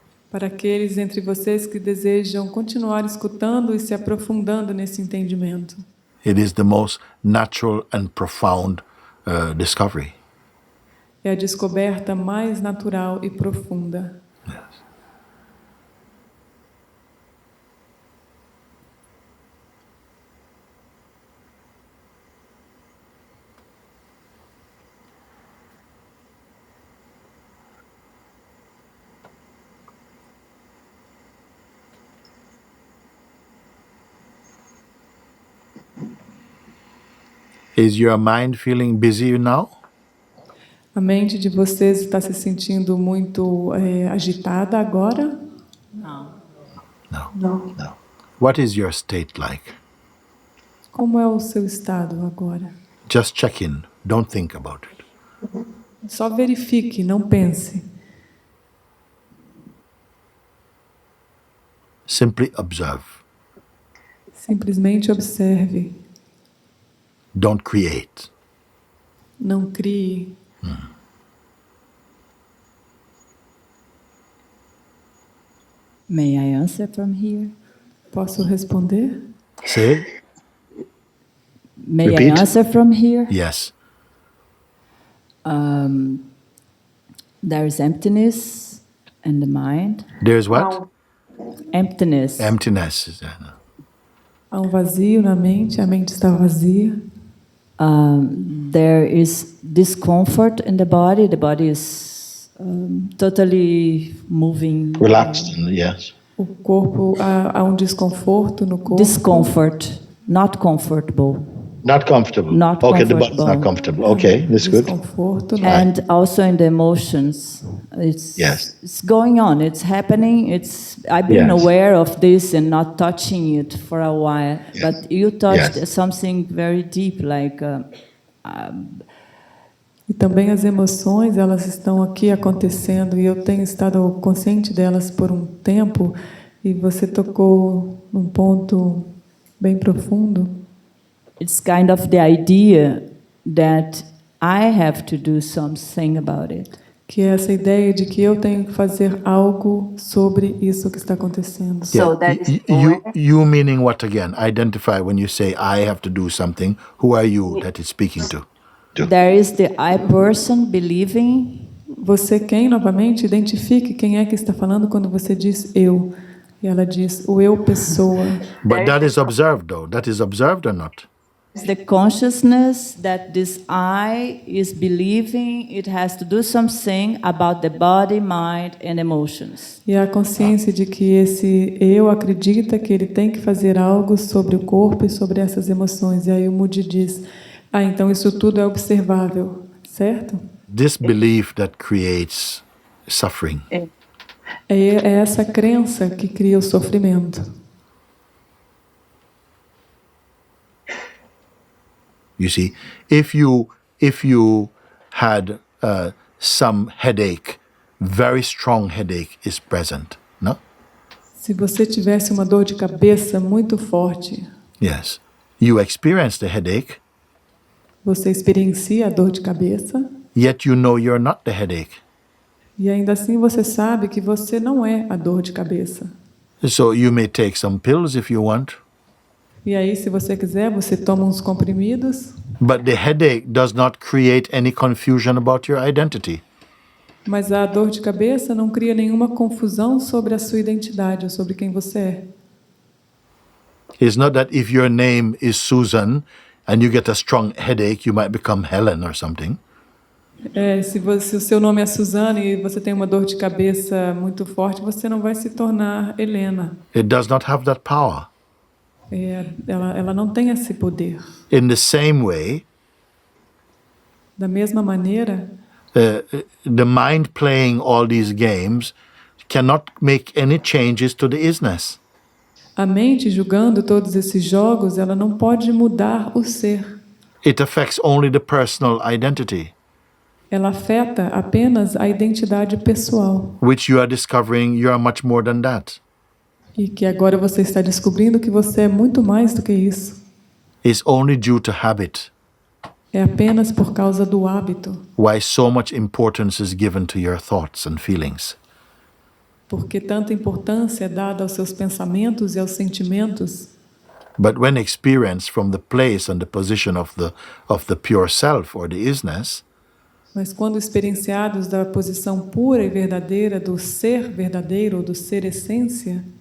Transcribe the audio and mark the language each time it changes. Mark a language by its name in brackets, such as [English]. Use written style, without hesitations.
[Portuguese] Para aqueles entre vocês que desejam continuar escutando e se aprofundando nesse entendimento. [English] It is the most natural and profound discovery. [Portuguese] É a descoberta mais natural e profunda. [English] Yes. Is your mind feeling busy now? [Portuguese] A mente de vocês está se sentindo muito agitada agora? Não. [English] No. What is your state like? [Portuguese] Como é o seu estado agora? [English] Just check in. Don't think about it. [Portuguese] Só verifique, não pense. [English] Simply observe. [Portuguese] Simplesmente observe. [English] Don't create. [Portuguese] Não crie. [English] May I answer from here? [Portuguese] Posso responder? [English] Say, May Repeat. I answer from here? yes. There's emptiness in the mind. There's what? Emptiness. Emptiness. [Portuguese] Há um vazio na mente, a mente está vazia. [English] There is discomfort in the body. The body is totally moving. Relaxed, yes. [Portuguese] O corpo, há um desconforto no corpo. [English] Discomfort, not comfortable. Not comfortable. Not okay, the body's not comfortable. comfortable. Okay, that's good. [Portuguese] Desconforto. [English] And also in the emotions, Yes. it's going on. It's happening. I've been Yes. aware of this and not touching it for a while. Yes. But you touched Yes. something very deep, like [Portuguese] E também as emoções, elas estão aqui acontecendo e eu tenho estado consciente delas por um tempo e você tocou num ponto bem profundo. [English] it's kind of the idea that I have to do something about it. [Portuguese] Que é essa ideia de que eu tenho que fazer algo sobre isso que está acontecendo. [English] So that is You meaning what again? Identify when you say I have to do something. Who are you that is speaking to? There is the I person believing. [Portuguese] Você quem, novamente, identifique quem é que está falando quando você diz eu. E ela diz o eu pessoa. [English] But that is observed though. That is observed or not? It's the consciousness that this I is believing it has to do something about the body, mind and emotions. [Portuguese] E a consciência de que esse eu acredita que ele tem que fazer algo sobre o corpo e sobre essas emoções. E aí o Moody diz, então isso tudo é observável, certo? [English] This belief that creates suffering. [Portuguese] É essa crença que cria o sofrimento. [English] You see, if you had some headache, very strong headache is present, no? [Portuguese] Se você tivesse uma dor de cabeça muito forte, [English] Yes. You experience the headache, [Portuguese] você experiencia a dor de cabeça, [English] yet you know you're not the headache. [Portuguese] e ainda assim você sabe que você não é a dor de cabeça. [English] So you may take some pills if you want, [Portuguese] E aí, se você quiser, você toma uns comprimidos, [English] but the headache does not create any confusion about your identity. [Portuguese] mas a dor de cabeça não cria nenhuma confusão sobre a sua identidade ou sobre quem você é. [English] It's not that if your name is Susan and you get a strong headache, you might become Helen or something. [Portuguese] Se o seu nome é Suzane e você tem uma dor de cabeça muito forte, você não vai se tornar Helena. [English] It does not have that power. [Portuguese] Ela não tem esse poder. [English] In the same way, [Portuguese] Da mesma maneira, [English] the mind playing all these games cannot make any changes to the isness. [Portuguese] a mente julgando todos esses jogos, ela não pode mudar o ser. [English] It affects only the personal identity, [Portuguese] Ela afeta apenas a identidade pessoal. [English] which you are discovering you are much more than that. [Portuguese] E que agora você está descobrindo que você é muito mais do que isso. [English] It's only due to habit [Portuguese] É apenas por causa do hábito. [English] why so much importance is given to your thoughts and feelings. [Portuguese] Porque tanta importância é dada aos seus pensamentos e aos sentimentos. [English] But when experienced from the place and the position of the pure self or the isness, [Portuguese] Mas quando experienciados da posição pura e verdadeira do ser verdadeiro ou do ser essência,